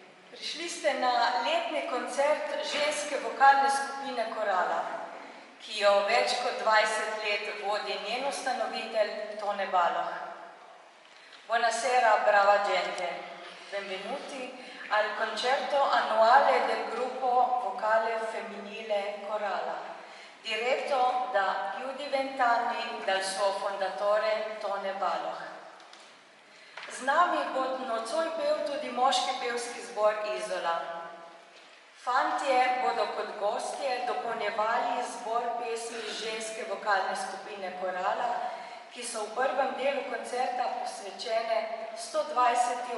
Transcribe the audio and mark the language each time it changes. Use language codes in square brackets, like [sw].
[sl] Prišli ste na letni koncert ženske vokalne skupine Korala, ki jo več kot 20 let vodi njen ustanovitelj Tone Baloh. [it] Buonasera, brava gente. Benvenuti al concerto annuale del gruppo vocale femminile Korala, diretto da più di 20 anni dal suo fondatore Tone Baloh. [sl] Z nami bo nocoj pel tudi moški pevski zbor Izola. Fantje bodo kot gostje dopolnjevali zbor pesmi ženske vokalne skupine Korala, ki so v prvem delu koncerta posvečene 120.